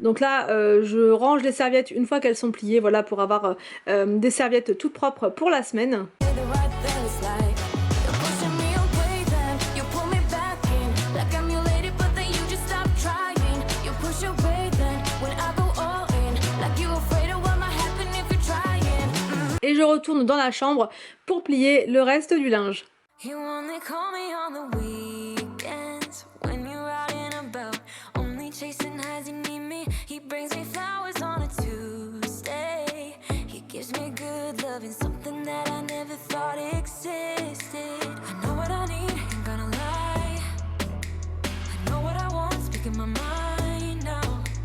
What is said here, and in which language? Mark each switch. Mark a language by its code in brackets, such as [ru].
[fr] Donc là je range les serviettes une fois qu'elles sont pliées, voilà, pour avoir des serviettes toutes propres pour la semaine. [en] The right then it's like you're pushing me away, then you pull me back in. Like I'm your lady, but then you just stop trying. You push away, then when I go all in. Like you afraid of what might happen if you're trying. [fr] Et je retourne dans la chambre pour plier le reste du linge. [en] You only call me on the weekends when you're out and about. Only chasing highs, you need me. He brings me flowers on a Tuesday. He gives me good loving, something that I never thought existed. I know what I need, ain't gonna lie. I know what I want, speaking my mind now.